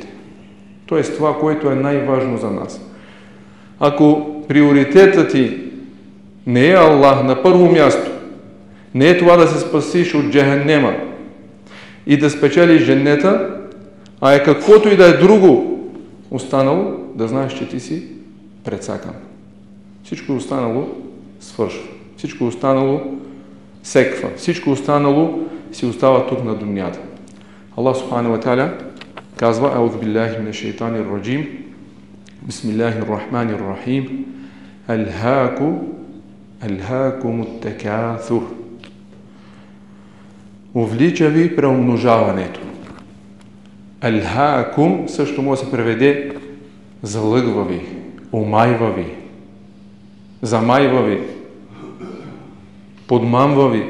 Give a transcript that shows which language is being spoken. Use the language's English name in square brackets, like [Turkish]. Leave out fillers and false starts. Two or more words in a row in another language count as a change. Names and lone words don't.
[Bulgarian] Тоест това, което е най-важно за нас. Ако приоритетът ти не е Аллах на първо място, не е това да се спасиш от джехеннема и да спечелиш дженнета, а е каквото и да е друго останало, да знаеш, че ти си прецакан. Всичко останало свършва. Всичко останало секва. Всичко останало си остава тук на дунята. [Arabic] الله سبحانه وتعالى казва: أعوذ بالله من الشيطان الرجيم. بسم الله الرحمن الرحيم. ألهاكم التكاثر. [Bulgarian] Увлича ви преумножаването. Алхакум също може да се преведе залъгва ви, омайва ви, замайва ви, подмамва ви.